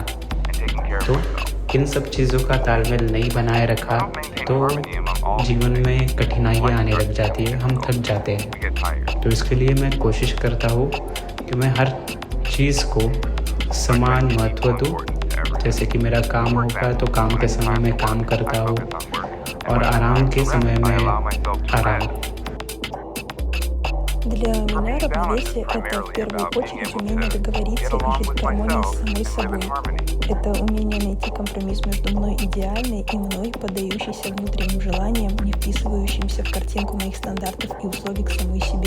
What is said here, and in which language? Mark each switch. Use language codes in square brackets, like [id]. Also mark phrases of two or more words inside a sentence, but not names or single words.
[hi] तो इन सब चीज़ों का तालमेल नहीं बनाए रखा तो जीवन में कठिनाइयाँ आने लग जाती है, हम थक जाते हैं। तो इसके लिए मैं कोशिश करता हूँ कि मैं हर चीज़ को समान महत्व दूँ। जैसे कि मेरा काम होगा तो काम के समय में काम करता हूँ और आराम के समय में आराम। [ru] Для меня равновесие – это в первую очередь умение договориться и жить в гармонии с самой собой. Это умение найти компромисс между мной идеальной и мной, поддающейся внутренним желаниям, не вписывающимся в картинку моих стандартов и условий к самой себе.